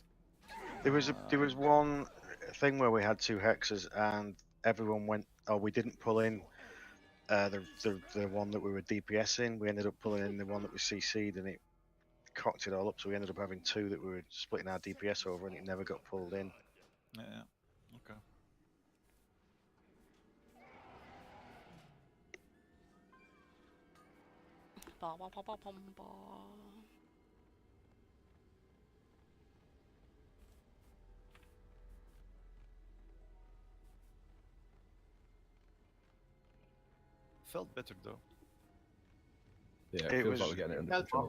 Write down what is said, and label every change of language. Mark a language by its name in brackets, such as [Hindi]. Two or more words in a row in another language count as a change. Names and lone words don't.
[English] There was one thing where we had 2 Hexes, and everyone went, oh, we didn't pull in the one that we were DPSing. We ended up pulling in the one that was CC'd, and it cocked it all up. So we ended up having 2 that we were splitting our DPS over, and it never got pulled in. Yeah, okay. Ba, ba, ba, ba, bum, ba. Felt better though. Yeah, It feels was like we're getting it under control.